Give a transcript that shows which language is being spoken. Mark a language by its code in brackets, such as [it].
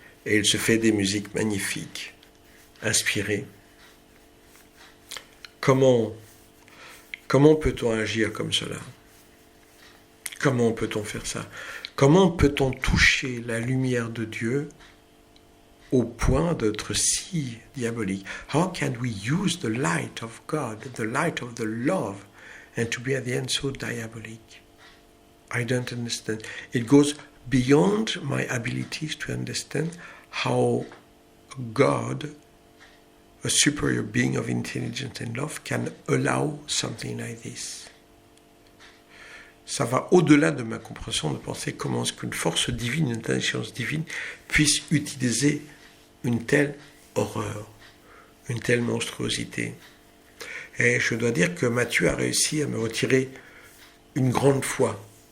[fr] Et il se fait des musiques magnifiques, inspirées. Comment peut-on agir comme cela? Comment peut-on faire ça? Comment peut-on toucher la lumière de Dieu au point d'être si diabolique? [en] How can we use the light of God, the light of the love, and to be at the end so diabolic? I don't understand. It goes beyond my abilities to understand how God, a superior being of intelligence and love, can allow something like this. [fr] Ça va au-delà de ma compréhension de penser comment est-ce qu'une force divine, une intelligence divine puisse utiliser une telle horreur, une telle monstruosité. Et je dois dire que Mathieu a réussi à me retirer une grande foi.